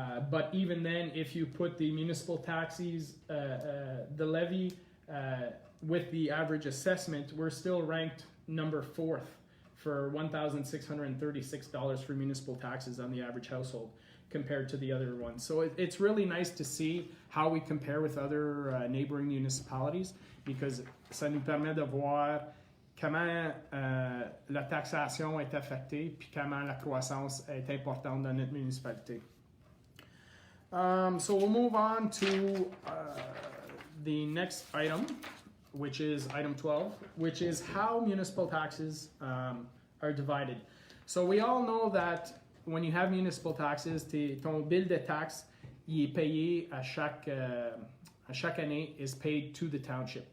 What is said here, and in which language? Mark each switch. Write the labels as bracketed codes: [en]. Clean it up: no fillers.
[en] But even then, if you put the municipal taxes, the levy with the average assessment, we're still ranked number 4th for $1,636 for municipal taxes on the average household compared to the other ones. So it's really nice to see how we compare with other neighboring municipalities, because [fr] ça nous permet de voir comment la taxation est affectée puis comment la croissance est importante dans notre municipalité. [en] So we'll move on to the next item, which is item 12, which is how municipal taxes are divided. So we all know that when you have municipal taxes, [fr] ton bill de taxe, il est payé à chaque année, [en] is paid to the township.